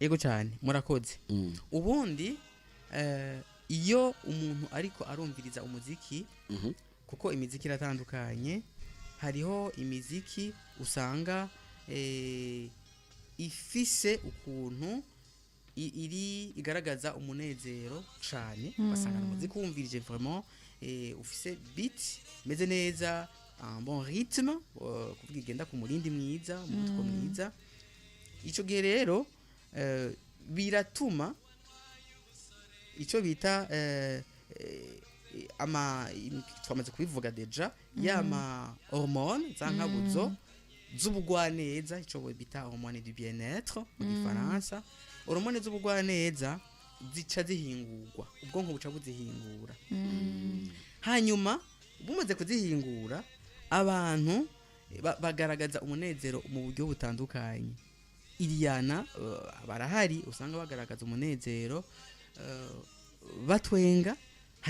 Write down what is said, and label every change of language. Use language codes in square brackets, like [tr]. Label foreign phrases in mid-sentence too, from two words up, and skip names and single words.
[rn] yego cyane murakoze ubundi iyo umuntu ariko arumviriza umuziki kuko imiziki iratandukanye hariho imiziki usanga ifise ukuntu igaragaza umunezero cyane basanga umuziki wumvirije vraiment ufise beat meze neza [fr] un bon rythme [rn] kuvuga igenda ku murindi mwiza umutwe mwiza ico gihe rero biratuma ico bita twamaze kubivuga deja yama hormone zankabuzo z'ubugwaneza ico bita [fr] hormone du bien-être [rn] mu gifaransa hormone z'ubugwaneza zica zihingurwa ubwonko buca buzihingura hanyuma bumaze kuzihingura abantu bagaragaza umunezero mu buryo butandukanye Iriana barahari usanga bagaragaza umunezero batwenga hari